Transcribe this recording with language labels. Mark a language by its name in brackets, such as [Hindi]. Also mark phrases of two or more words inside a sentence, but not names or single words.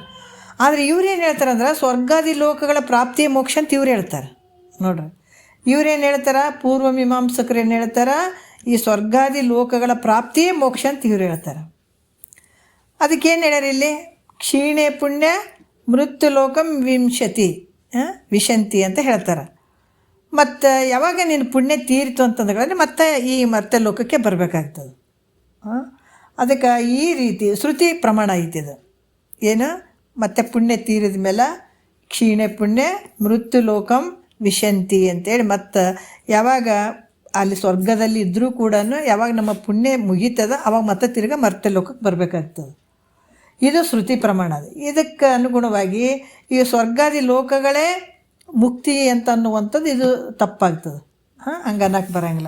[Kannada] ಆದರೆ ಇವ್ರು ಏನು ಹೇಳ್ತಾರೆ ಅಂದ್ರೆ ಸ್ವರ್ಗಾದಿ ಲೋಕಗಳ ಪ್ರಾಪ್ತಿಯ ಮೋಕ್ಷ ಅಂತ ಇವ್ರು ಹೇಳ್ತಾರೆ ನೋಡ್ರಿ. ಇವ್ರೇನು ಹೇಳ್ತಾರೆ, ಪೂರ್ವ ಮೀಮಾಂಸಕರು ಏನು ಹೇಳ್ತಾರೆ, ಈ ಸ್ವರ್ಗಾದಿ ಲೋಕಗಳ ಪ್ರಾಪ್ತಿಯೇ ಮೋಕ್ಷ ಅಂತ ಇವ್ರು ಹೇಳ್ತಾರೆ. ಅದಕ್ಕೇನು ಹೇಳ್ಯಾರ ಇಲ್ಲಿ, [Sanskrit] ಕ್ಷೀಣೆ ಪುಣ್ಯ ಮೃತ್ಯು ಲೋಕಂ ವಿಶಂತಿ [Kannada] ಅಂತ ಹೇಳ್ತಾರೆ. ಮತ್ತು ಯಾವಾಗ ನೀನು ಪುಣ್ಯ ತೀರಿತು ಅಂತಂದ್ರೆ ಮತ್ತೆ ಈ ಮರ್ತ್ಯ ಲೋಕಕ್ಕೆ ಬರಬೇಕಾಗ್ತದೆ. ಅದಕ್ಕೆ ಈ ರೀತಿ ಶ್ರುತಿ ಪ್ರಮಾಣ ಐತಿದು ಏನು, ಮತ್ತು ಪುಣ್ಯ ತೀರಿದ ಮೇಲೆ [Sanskrit] ಕ್ಷೀಣೆ ಪುಣ್ಯ ಮೃತ್ಯು ಲೋಕಂ ವಿಶಂತಿ [Kannada] ಅಂತೇಳಿ, ಮತ್ತು ಯಾವಾಗ ಅಲ್ಲಿ ಸ್ವರ್ಗದಲ್ಲಿ ಇದ್ದರೂ ಕೂಡ ಯಾವಾಗ ನಮ್ಮ ಪುಣ್ಯ ಮುಗೀತದ ಅವಾಗ ಮತ್ತೆ ತಿರ್ಗಿ ಮರ್ತ್ಯ ಲೋಕಕ್ಕೆ ಬರಬೇಕಾಗ್ತದೆ. ಇದು ಶ್ರುತಿ ಪ್ರಮಾಣ. ಇದಕ್ಕೆ ಅನುಗುಣವಾಗಿ ಈ ಸ್ವರ್ಗಾದಿ ಲೋಕಗಳೇ ಮುಕ್ತಿ ಅಂತ ಅನ್ನುವಂಥದ್ದು ಇದು ತಪ್ಪಾಗ್ತದೆ, ಹಂಗೆ ಅನ್ನಕ್ಕೆ ಬರೋಂಗಿಲ್ಲ.